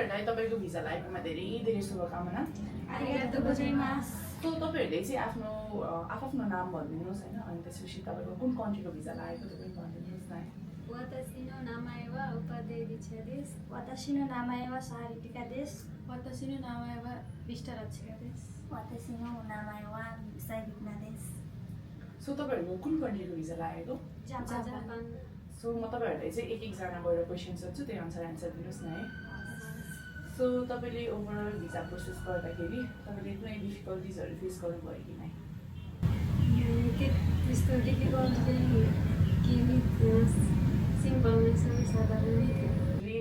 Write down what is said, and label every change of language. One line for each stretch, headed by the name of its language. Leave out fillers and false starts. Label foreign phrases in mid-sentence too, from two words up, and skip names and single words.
Nepali: तपाईँहरूलाई तपाईँको भिजा लागेकोमा धेरै धेरै शुभकामना। सो तपाईँहरूले चाहिँ आफ्नो नाम भनिदिनुहोस् होइन, अनि त्यसपछि तपाईँको कुन कन्ट्रीको भिजा लागेको त्यो पनि भनिदिनुहोस् न।
Japanese: 私の名前は岡出リチャです。私の名前はサハリピカです。私の名前はビシタラチカです。私の名前はサイリピナです。
Nepali: सो तपाईँहरूको कुन कन्ट्रीको भिजा लागेको? जापान। सो म तपाईँहरूलाई चाहिँ एक एकजना गएर क्वेसन सोध्छु, त्यही अनुसार एन्सर दिनुहोस् न है। सो तपाईँले
English: overall visa process
Nepali: गर्दाखेरि तपाईँले कुनै डिफिकल्टिजहरू फेस गर्नुभयो कि नै? त्यस्तो डिफिकल्ट चाहिँ केही सिम्पल नै छ, साधारण नै थियो।